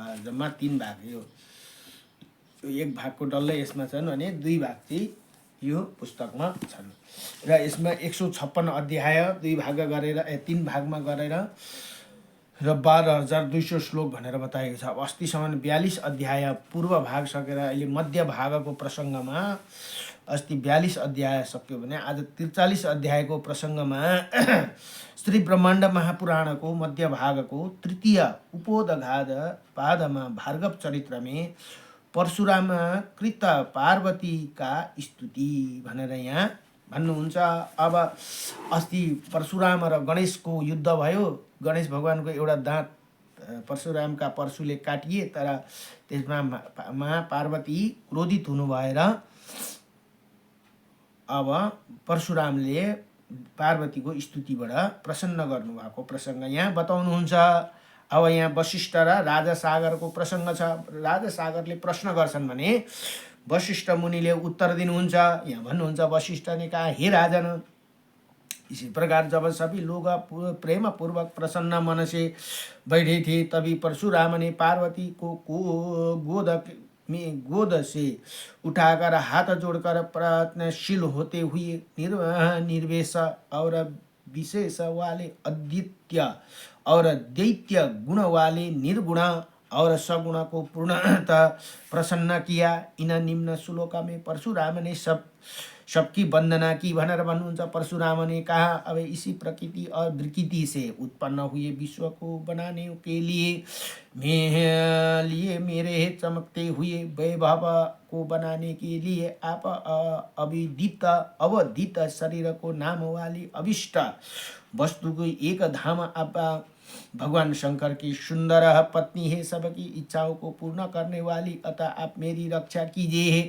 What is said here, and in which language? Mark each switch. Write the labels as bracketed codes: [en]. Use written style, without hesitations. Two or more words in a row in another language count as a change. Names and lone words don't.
[ne] जम्मा 3 भाग यो 1 भागको डल्लै यसमा छन् भने 2 भाग चाहिँ यो पुस्तकमा छन् र यसमा 156 अध्याय 2 भाग गरेर 3 भागमा गरेर र 12,200 श्लोक भनेर बताएको छ। अस्तिसम्म 42 अध्याय पूर्व भाग सकेर अहिले मध्य भागको प्रसङ्गमा अस्ति 42 अध्याय सक्यो भने आज 43 अध्यायको प्रसङ्गमा श्री ब्रह्माण्ड महापुराणको मध्य भागको 3 उपोदघात पादमा भार्गव चरित्रमे परशुराम कृत पार्वती का स्तुति भनेर यहाँ भन्नुहुन्छ। अब अस्ति परशुराम र गणेशको युद्ध भयो। गणेश भगवानको एउटा दाँत परशुरामका परशुले काटिए, तर त्यसमा पार्वती क्रोधित हुनु भएर अब परशुरामले पार्वतीको स्तुतिबाट प्रसन्न गर्नुभएको प्रसङ्ग यहाँ बताउनुहुन्छ। अब यहाँ वशिष्ठ र राजा सागरको प्रसङ्ग छ। राजा सागरले प्रश्न गर्छन् भने वशिष्ठ मुनिले उत्तर दिनुहुन्छ। यहाँ भन्नुहुन्छ वशिष्ठले [hi] कहा, हे राजन, इसी प्रकार जब सभी लोग प्रेम पूर्वक प्रसन्न मन से बैठे थे, तभी परशुराम ने पार्वती को गोद से उठाकर हाथ जोड़कर प्रयत्नशील होते हुए निर्वेश और विशेष वाले अद्वितीय और दैत्य गुण वाले निर्गुण और सगुण को पूर्णतः प्रसन्न किया। इन निम्न श्लोक में परशुराम ने सबकी वंदना की [ne] भनेर भन्नुहुन्छ। [hi] परशुराम ने कहा, अब इसी प्रकृति और विकृति से उत्पन्न हुए विश्व को बनाने के लिए मेरे चमकते हुए वैभव को बनाने के लिए आप अवधित शरीर को नाम वाली अभिष्ट वस्तु को एक धाम आप भगवान शंकर की सुंदर पत्नी है, सबकी इच्छाओं को पूर्ण करने वाली, अतः आप मेरी रक्षा कीजिए।